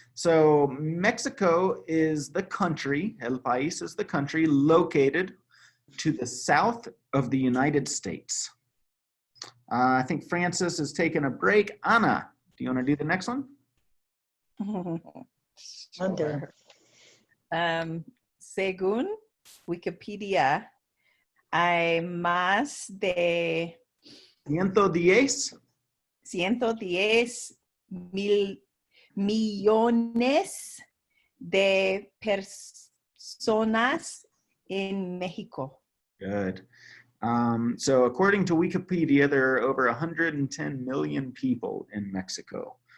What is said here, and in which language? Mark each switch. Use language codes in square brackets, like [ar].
[en] So Mexico is the country, [es] el país [en] is the country located to the south of the United States. I think Francis is taking a break. Ana, do you want to do the next one? Sure. [es] Según Wikipedia, hay más de 110. 110 millones de personas en México. [en] Good. So according to Wikipedia, there are over 110 million people in Mexico.